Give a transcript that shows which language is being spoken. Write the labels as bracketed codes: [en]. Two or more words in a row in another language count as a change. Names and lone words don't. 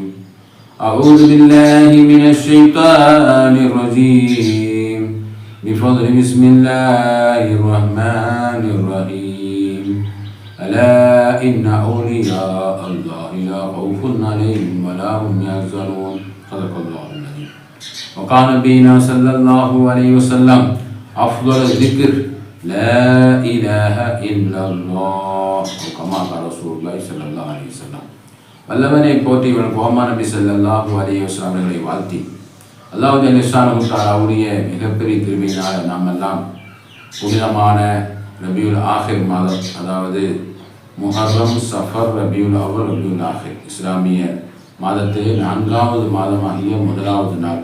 [ar] أعوذ بالله من الشيطان الرجيم. بفضل بسم الله الرحمن الرحيم. ألا إن أولياء الله لا خوف عليهم ولا هم يحزنون. صدق الله العظيم. وقال نبينا صلى الله عليه وسلم أفضل الذكر لا إله إلا الله وكما قال رسول الله صلى الله عليه وسلم. [ta] வல்லவனை போற்றி கோமா நபி [ar] صلى الله عليه وسلم [ta] அவர்களை வாழ்த்தி அல்லாஹ் [ar] جل شأنه تعالى [ta] மிகப்பெரிய கிருபையினால் நாம் எல்லாம் புனிதமான ரபியுல் ஆஹிர் மாதம், அதாவது முஹர்ரம், சஃபர், ரபியுல் அவ்வல், ரபியுல் ஆஹிர் இஸ்லாமிய மாதத்திலே 4வது மாதமாகிய முதலாவது நாள்.